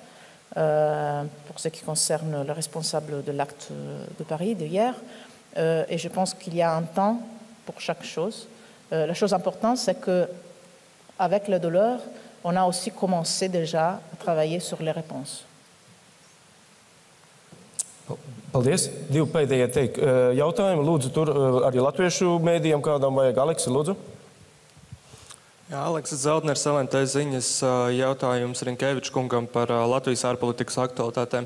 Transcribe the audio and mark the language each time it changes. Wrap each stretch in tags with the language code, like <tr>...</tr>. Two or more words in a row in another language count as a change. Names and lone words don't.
<fr>Pour ce qui concerne le responsable de l'acte de Paris d'hier. Et je pense qu'il y a un temps pour chaque chose. La chose importante, c'est qu'avec la douleur, on a aussi commencé déjà à travailler sur les réponses.</fr> <lv>Paldies. Divi pēdējie jautājumi. Lūdzu, tur arī latviešu mēdījiem kādam vajag. Aleksi, lūdzu. Jā, Aleksis Zeldners, LNT ziņas jautājums Rinkeviča kungam par Latvijas ārpolitikas aktualitātēm.</lv>